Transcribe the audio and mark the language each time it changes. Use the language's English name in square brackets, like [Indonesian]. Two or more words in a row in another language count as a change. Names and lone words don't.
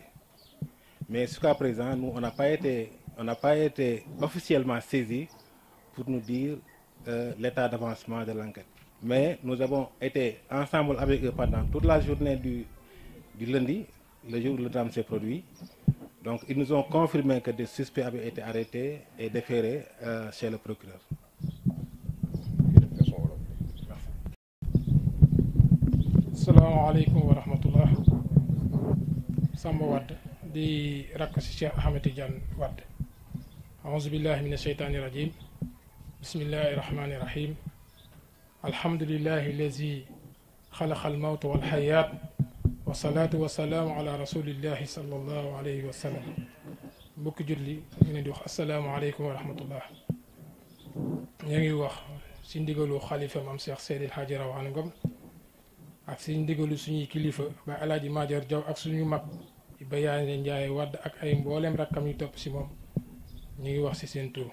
[French] Mais jusqu'à présent, nous, on n'a pas été officiellement saisis pour nous dire l'état d'avancement de l'enquête. Mais nous avons été ensemble avec eux pendant toute la journée du lundi, le jour où le drame s'est produit. Donc, ils nous ont confirmé que des suspects avaient été arrêtés et déférés chez le procureur. [Arabic] السلام عليكم ورحمة الله. [Wolof] Samba Wade di rakk si Cheikh Ahmed Tidiane Wade. [Arabic] أعوذ بالله من الشيطان الرجيم. بسم الله الرحمن الرحيم. الحمد لله الذي خلق الموت والحياة. والصلاة والسلام على رسول الله صلى الله عليه وسلم. [Wolof] Mbokk julli ñu leen di wax [Arabic] السلام عليكم ورحمة الله. [Wolof] ñu ngi wax si ndigalu xalifa Maam Cheikh Seydil Hadji Rawane Ngom ak si ndigalu suñuy kilifa ba Alaaji Madior Diaw ak suñu mag Bayaane Ndiaye Wade ak ay mboolem rakkam yu topp si moom ñu ngi wax si seen tur.